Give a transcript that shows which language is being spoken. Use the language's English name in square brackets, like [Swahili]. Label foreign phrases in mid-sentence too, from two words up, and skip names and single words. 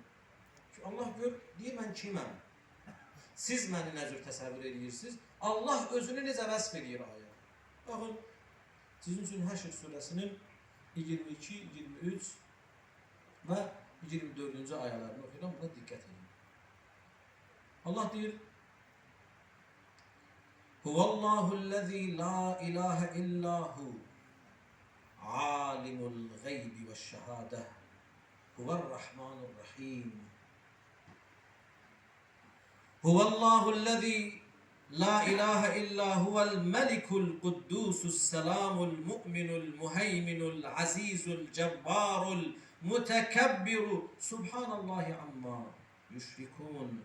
[Azerbaijani] Çünki Allah deyir, mən kiməm? Siz məni nə cür təsəvvür edirsiniz? Allah özünü necə vəsf edir ayədə? Baxın, sizin üçün Həşr surəsinin 22, 23 və 24-cü ayələrini oxuyuram, buna diqqət edin. Allah deyir, [Arabic] هو الله الذي لا إله إلا هو عالم الغيب والشهادة هو الرحمن الرحيم. هو الله الذي لا إله إلا هو الملك القدوس السلام المؤمن المهيمن العزيز الجبار المتكبر سبحان الله عما يشركون.